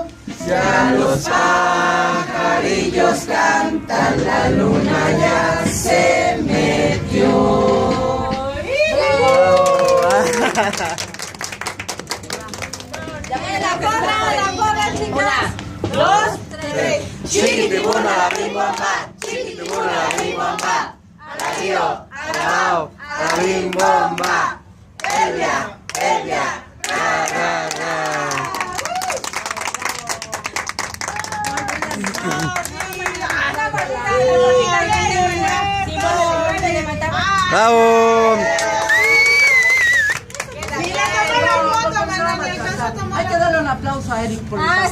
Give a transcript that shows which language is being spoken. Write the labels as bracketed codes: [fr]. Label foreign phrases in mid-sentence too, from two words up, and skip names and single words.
[es] Ya los pajarillos cantan, la luna ya se metió. La porra, chicas. 1, 2, 3. Chiquitibuna la bimbomba, chiquitibuna la bimbomba, alarío, alao, la bimbomba, Elia, Elia, ra, ra, ra. ¡Bravo! Hay que darle un aplauso a Eric por el pastel.